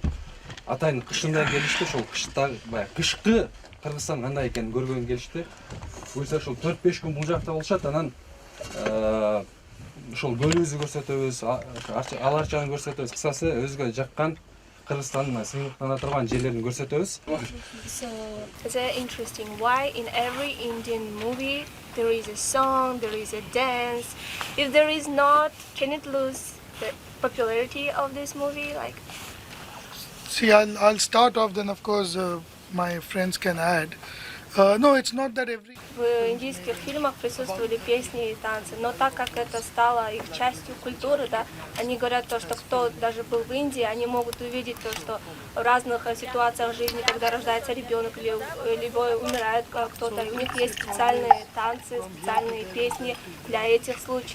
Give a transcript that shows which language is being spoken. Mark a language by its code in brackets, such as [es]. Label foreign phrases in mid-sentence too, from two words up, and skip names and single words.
[ky] Атайын кышында келишти, ошол кышта баягы кышкы Кыргызстан кандай экенин көргөнгө келишти. Буюрса ошол 4-5 күн бул жакта болушат, анан ошол көлүбүздү көрсөтөбүз, ал арчаны көрсөтөбүз. Кысасы өзгө жаккан Кыргызстандын сыймыктана турган жерлерин көрсөтөбүз. [en] So it's interesting why in every Indian movie there is a song, there is a dance. If there is not, can it lose the popularity of this movie? Like, see, I'll start off. Then, of course, my friends can add. No, it's not that every. [ru] в индийских фильмах присутствовали песни и танцы, но так как это стало их частью культуры, да, они говорят то, что кто даже был в Индии, они могут увидеть то, что в разных ситуациях жизни, когда рождается ребенок или либо умирает кто-то, у них есть специальные танцы, специальные песни для этих случаев.